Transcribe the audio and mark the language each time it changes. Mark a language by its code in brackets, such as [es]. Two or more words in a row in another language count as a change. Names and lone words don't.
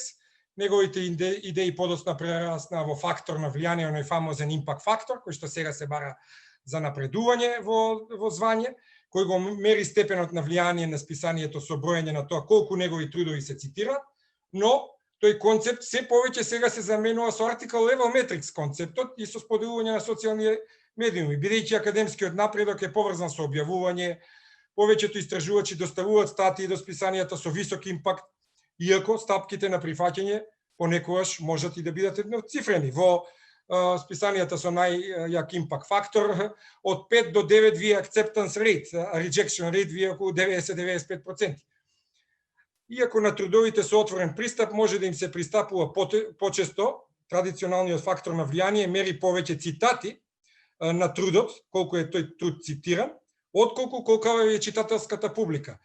[mk] Неговите идеи подоцна прерасна во фактор на влијание, оној фамозен импакт фактор, кој што сега се бара за напредување во звање, кој го мери степенот на влијание на списанието со броење на тоа колку негови трудови се цитираат, но тој концепт се повеќе сега се заменува со [en] article level metrics [mk] концептот и со споделување на социјални медиуми, бидејќи академскиот напредок е поврзан со објавување. Повеќето истражувачи доставуваат статии до списанијата со висок импакт, иако стапките на прифаќање понекогаш можат и да бидат едноцифрени. Во списанијата со најјак импакт фактор од 5 до 9 ви [en] acceptance rate, rejection rate [mk] ви околу 90-95%. Иако на трудовите со отворен пристап може да им се пристапува почесто, традиционалниот фактор на влијание мери повеќе цитати на трудот, колку е тој труд цитиран, отколку колкава ви е читателската публика.